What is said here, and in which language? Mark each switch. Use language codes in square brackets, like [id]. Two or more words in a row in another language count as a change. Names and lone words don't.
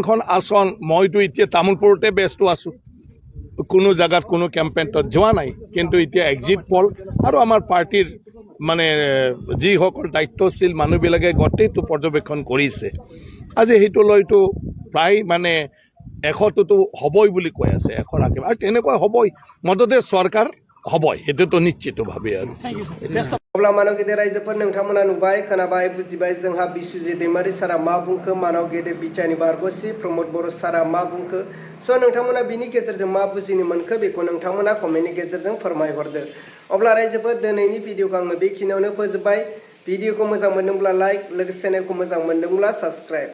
[as] মইতো এতিয়া তামোলপুৰতে ব্যস্ত আছোঁ, কোনো জায়গাত কোনো কেম্পেইনত যোৱা নাই কিন্তু এতিয়া [en] exit poll [as] আৰু আমাৰ পাৰ্টিৰ মানে যিসকল দায়িত্বশীল মানুহবিলাকে গোটেইটো পৰ্যবেক্ষণ কৰিছে আজি সেইটো লৈতো প্ৰায় মানে 100টোতো হ'বই বুলি কৈ আছে 100 আগে আৰু তেনেকুৱা হ'বই মদতে চৰকাৰ হ'বই সেইটোতো নিশ্চিতভাৱে আৰু [brx] अब्ला मानव गेदेर रायजोफोर नोंथांमोना नुबाय खोनाबाय बुजिबाय जोंहा बिसुजित दैमारि सारा मा बुंखो मानव गेदेर बिटिआरनि बारग'सि प्रमद बर' सारा मा बुंखो स' नोंथांमोना बिनि गेजेरजों मा बुजिनो मोनखो बेखौ नोंथांमोना कमेन्टनि गेजेरजों फोरमायहरदो अब्ला रायजोफोर दिनैनि भिडिअखौ आङो बेखिनियावनो फोजोबबाय भिडिअखौ मोजां मोनदोंब्ला लाइक लोगोसे चेनेलखौ मोजां मोनदोंब्ला साबस्क्राइब